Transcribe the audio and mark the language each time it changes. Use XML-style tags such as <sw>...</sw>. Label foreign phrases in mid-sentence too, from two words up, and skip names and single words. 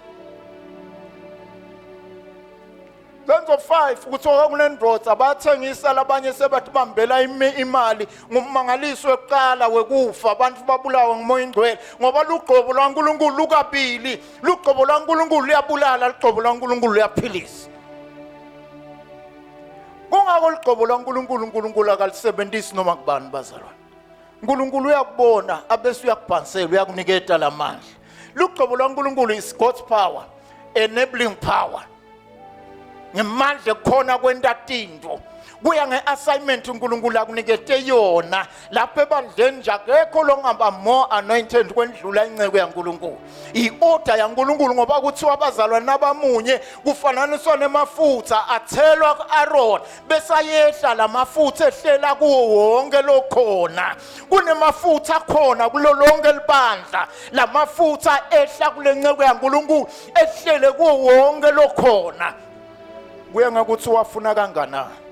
<ss>Zenzo 5 kuthiwa kunendvodza bathengisa labanye sebathi bambela imali ngummangaliso weqala wekufa abantu babulawa ngomoya ingcwele ngoba lugqobo laNkulunkulu lukabili lugqobo laNkulunkulu luyabulala lugqobo laNkulunkulu luyaphilisa kungako lugqobo laNkulunkulu uNkulunkulu akalisebenzisi noma kubani bazalwane uNkulunkulu uyakubona abese uyakubhanisela uyakuniketa lamandla lugqobo laNkulunkulu</ss> <en>is God's power enabling power</en> <ss>ngemandla khona kwenta tinto kuya ngeassignment uNkulunkulu akunikete yona lapho ebandleni nje akekho longaba</ss> <en>more anointed</en> <ss>kwendlula inceke yaNkulunkulu iorder yaNkulunkulu ngoba kuthiwa abazalwane nabamunye kufananiswa nemafutha athelwa kuAaron bese ayehla lamafutha ehlela kuwo wonke lokhona kunemafutha khona kulo lonke libandla lamafutha ehla kulenceke yaNkulunkulu ehlele kuwo wonke lokhona kuya ngakuthi wafuna kanganani</ss>